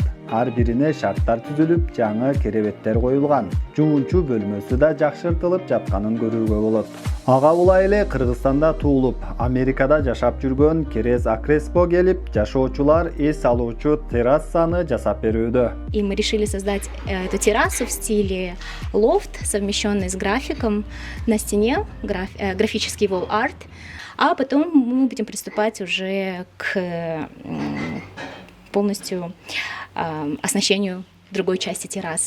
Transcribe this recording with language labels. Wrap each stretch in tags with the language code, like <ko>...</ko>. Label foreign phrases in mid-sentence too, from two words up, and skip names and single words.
<ky>Ар бирине шарттар түзүлүп, жаңы керебеттер коюлган. Жуунчу бөлмөсү да жакшыртылып жатканын көрүүгө болот. Ага булай эле Кыргызстанда туулуп, Америкада жашап жүргөн Керез Акреспо келип, жашоочулар эс алуучу террасаны жасап берүүдө.</ky> <ru>И мы решили создать эту террасу в стиле лофт, совмещенный с графиком на стене, графический</ru> <en>wall art.</en> <ru>А потом мы будем приступать уже к полностью оснащению другой части террасы.</ru>